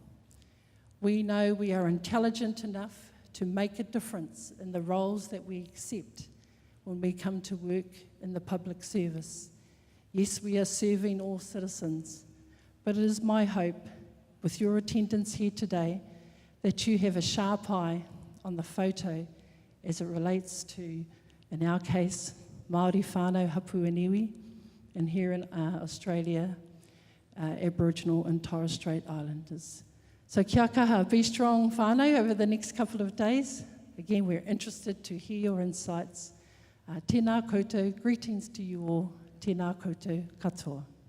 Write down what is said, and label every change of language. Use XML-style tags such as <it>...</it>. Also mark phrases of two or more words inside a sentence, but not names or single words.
<en>We know we are intelligent enough to make a difference in the roles that we accept when we come to work in the public service. Yes, we are serving all citizens, but it is my hope, with your attendance here today, that you have a sharp eye on the photo as it relates to, in our case,</en> <mi>Māori whanau hapu and iwi,</mi> <en>and here in Australia, Aboriginal and Torres Strait Islanders.</en> <mi>So kia kaha,</mi> <en>be strong whanau over the next couple of days. Again, we're interested to hear your insights.</en> <mi>Tēnā koutou,</mi> <en>greetings to you all.</en> <mi>Tēnā koutou katoa.</mi>